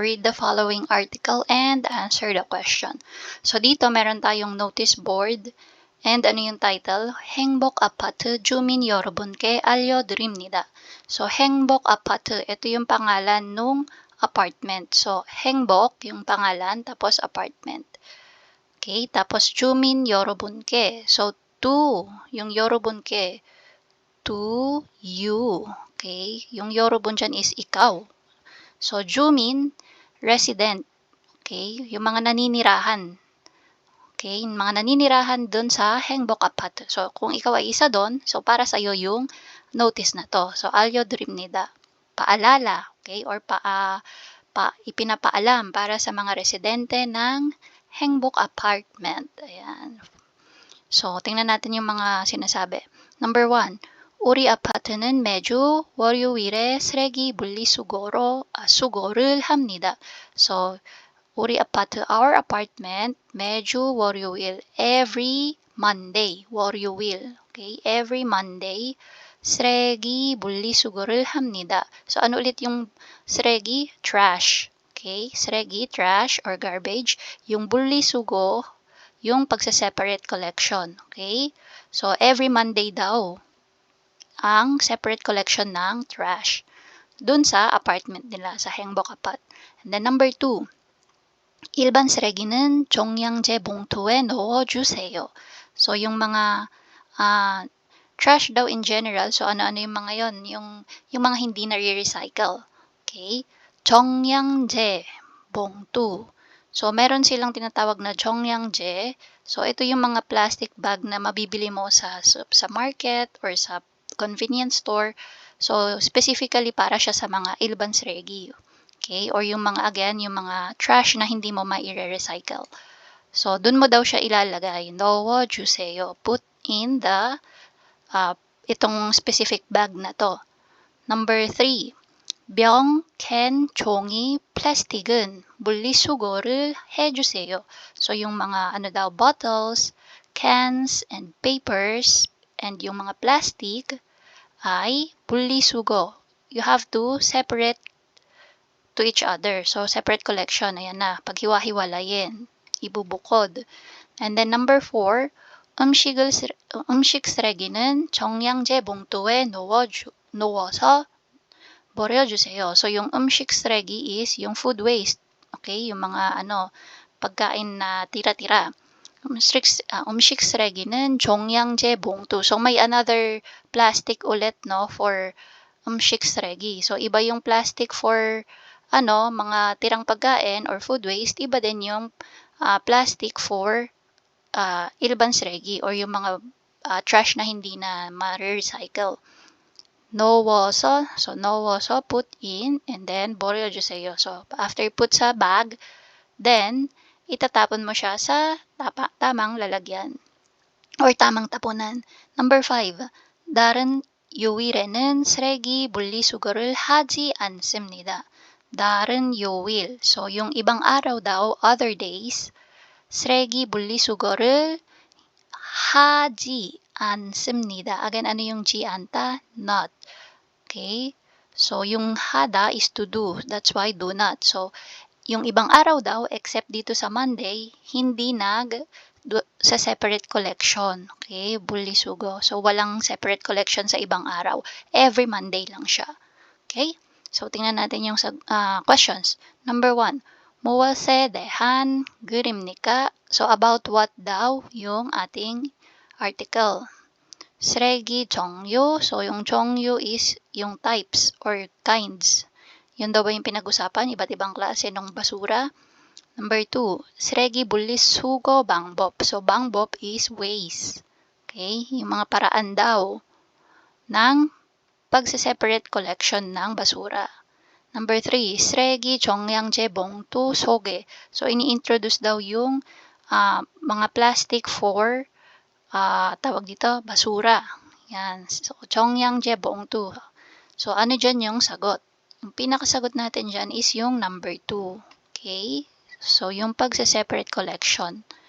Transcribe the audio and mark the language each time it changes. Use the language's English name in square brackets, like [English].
[English] Read the following article and answer the question. [Filipino] So dito meron tayong notice board and ano yung title? [Korean] 행복 아파트 주민 여러분께 알려드립니다. [Filipino] So [Korean] 행복 아파트, [Filipino] ito yung pangalan nung apartment. So [Korean] 행복 [Filipino] yung pangalan tapos apartment. Okay, tapos [Korean] 주민 여러분께. [Filipino] So to yung [Korean] 여러분께, [English] to you. Okay? [Filipino] Yung yorobun dyan is ikaw. [English] So, jumin, resident. Okay? [Filipino] Yung mga naninirahan. Okay? Yung mga naninirahan dun sa Hengbok Apat. So, kung ikaw ay isa dun, so para sa'yo yung notice na to. So, alyodrimnida. Paalala. Okay? Or ipinapaalam para sa mga residente ng Hengbok Apartment. Ayan. So, tingnan natin yung mga sinasabi. Number 1. [Korean] 우리 아파트는 매주 월요일에 쓰레기 수거를 합니다. [English] So, [Korean] 우리 아파트, [English] our apartment, [Korean] 매주 월요일, [English] every Monday, 월요일, okay? Every Monday, [Korean] 쓰레기 분리수거를 합니다. [Filipino] So, ano ulit yung 쓰레기? Trash. Okay? 쓰레기, trash, or garbage. Yung [Korean] 분리수거, [Filipino] yung pagsa-separate collection. Okay? So, every Monday daw ang separate collection ng trash dun sa apartment nila sa Hengbok Apat. [English] And then number 2, [Korean] 일반 쓰레기는 종량제 봉투에 넣어주세요. [Filipino] So yung mga trash daw in general, so ano-ano yung mga yon, yung mga hindi na re-recycle. [Korean] Okay? 종량제 봉투. [Filipino] So meron silang tinatawag na [Korean] 종량제. [Filipino] So ito yung mga plastic bag na mabibili mo sa market or sa convenience store. So, specifically para siya sa mga [Korean] ilban sregi. [Filipino] Okay? Or yung mga, again, yung mga trash na hindi mo ma-recycle. So, dun mo daw siya ilalagay. [Korean] 넣어주세요. [English] Put in the, [Filipino] itong specific bag na to. [English] Number 3. [Korean] 병, 캔, 종이, 플라스틱은 분리수거를 해주세요. [Filipino] So, yung mga, bottles, cans, and papers, and yung mga plastic, ay [Korean] 분리수거. [English] You have to separate to each other. [Filipino] So, separate collection. Ayan na. Paghiwa-hiwalayin. Ibubukod. [English] And then number 4, [Korean] 음식 쓰레기는 정량제 봉투에 넣어서 버려주세요. [Filipino] So, yung [Korean] 음식 쓰레기 [Filipino] is yung [English] food waste. [Filipino] Okay? Yung mga pagkain na tira-tira. [Korean] 음식 쓰레기는 종량제 봉투. [Filipino] So, may another plastic ulit, no, for [Korean] 음식 쓰레기. [Filipino] So, iba yung plastic for, mga tirang pagkain or food waste. Iba din yung plastic for [Korean] 일반 쓰레기 [Filipino] or yung mga trash na hindi na ma-recycle. [Korean] 넣어서 [English] put in, and then [Korean] 버려주세요. [Filipino] So, after put sa bag, then, itatapon mo siya sa tamang lalagyan or tamang tapunan. [English] Number 5, [Korean] 다른 요일에는 쓰레기 분리수거를 하지 않습니다. 다른 요일. [Filipino] So, yung ibang araw daw, [English] other days, [Korean] 쓰레기 분리수거를 하지 않습니다. [Filipino] Again, ano yung G anta? Not. Okay? So, yung hada is to do. [English] That's why do not. [Filipino] So, yung ibang araw daw, except dito sa Monday, hindi sa separate collection. Okay? Bulisugo. So, walang separate collection sa ibang araw. Every Monday lang siya. Okay? So, tingnan natin yung questions. [English] Number 1, [Korean] 무엇에 대한 글입니까? [Filipino] So, about what daw yung ating article. [Korean] 쓰레기 종류. [Filipino] So, yung [Korean] 종류 [Filipino] is yung [English] types or kinds. [Filipino] Yun daw ba yung pinag-usapan? Iba't ibang klase ng basura. [English] Number 2, [Korean] 쓰레기 분리수거 방법. [Filipino] So, [Korean] 방법 [Filipino] is ways. Okay? Yung mga paraan daw ng pagse-separate collection ng basura. [English] Number 3, [Korean] 쓰레기 종량제 봉투 소개. [Filipino] So, ini-introduce daw yung mga plastic for tawag dito, basura. Yan. So, [Korean] 종량제 봉투. [Filipino] So, ano dyan yung sagot? Yung pinakasagot natin dyan is yung number 2. Okay? So, yung pagsa-separate collection.